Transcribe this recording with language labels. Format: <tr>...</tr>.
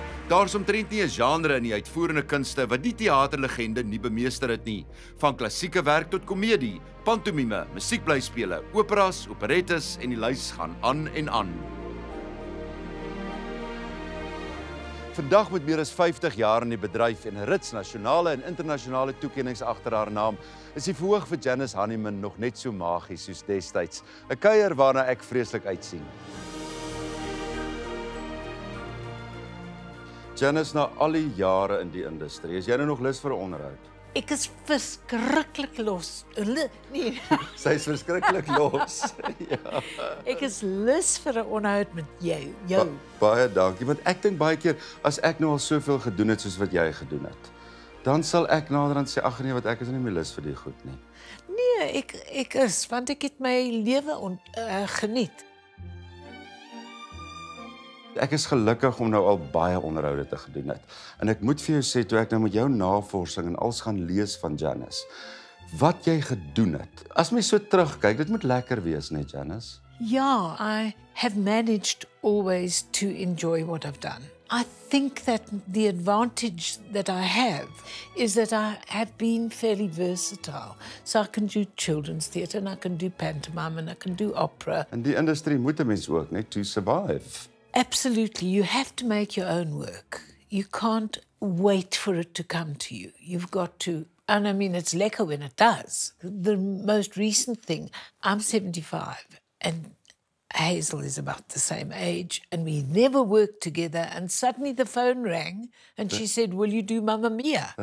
<af>Daar's omtrent nie 'n genre in die uitvoerende kunste wat die teaterlegende nie bemeester het nie. Van klassieke werk tot komedie, pantomime, musiekblyspele, operas, operettes en die lys gaan aan en aan. Vandag met meer as 50 jaar in die bedryf en 'n rits nasionale en internasionale toekennings agter haar naam, is die verhoog vir Janice Honeyman nog net so magies soos destyds. 'n Kuier waarna ek vreeslik uitsien. Janice, na al die jare in die industrie, is jy nou nog lus vir 'n onderhoud? Ek is verskriklik los. Nee. Sy is verskriklik los. Ja. Ek is lus vir 'n onderhoud met jou. Baie dankie, want ek dink baie keer, as ek nou al soveel gedoen het soos wat jy gedoen het, dan sal ek naderhand sê, ag nee, wat ek is nie meer lus vir die goed nie. Nee, ek is, want ek het my lewe geniet. Ek is gelukkig om nou al baie onderhoude te gedoen het. En ek moet vir jou sê, toe ek nou met jou navorsing en alles gaan lees van Janice, wat jy gedoen het. As my so terugkyk, dit moet lekker wees, net Janice.</af> <en>Yeah, I have managed always to enjoy what I've done. I think that the advantage that I have is that I have been fairly versatile. So I can do children's theatre and I can do pantomime and I can do opera.</en> <af>In die industrie moet 'n mens ook net</af> <en>to survive. Absolutely. You have to make your own work. You can't wait for it to come to you. You've got to, and I mean, it's lekker when it does. The most recent thing, I'm 75 and Hazel is about the same age and we never worked together and suddenly the phone rang and she said, will you do Mamma Mia?</en>